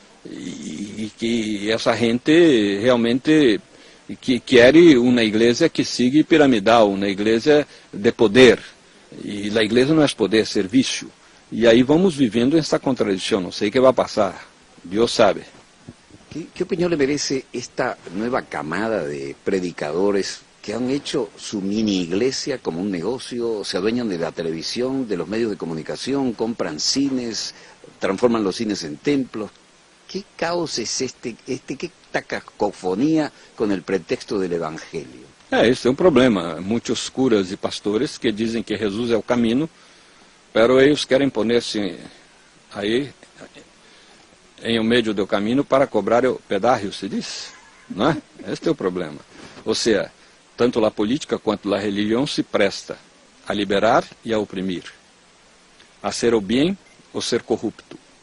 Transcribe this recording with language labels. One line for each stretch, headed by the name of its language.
Portuguese: E que essa gente realmente que quer uma igreja que siga piramidal, uma igreja de poder. E a igreja não é poder, é serviço. E aí vamos vivendo essa contradição, não sei o que vai passar, Deus sabe.
Spanish: ¿Qué opinión le merece esta nueva camada de predicadores que han hecho su mini iglesia como un negocio, se adueñan de la televisión, de los medios de comunicación, compran cines, transforman los cines en templos? ¿Qué caos es esta cacofonía con el pretexto del Evangelio?
Portuguese: Esse é um problema. Muitos curas e pastores que dizem que Jesus é o caminho, pero eles querem poner-se aí em meio do caminho para cobrar o pedágio, se diz, não é? Este é o problema. Ou seja, tanto a política quanto a religião se presta a liberar e a oprimir, a ser o bem ou ser corrupto.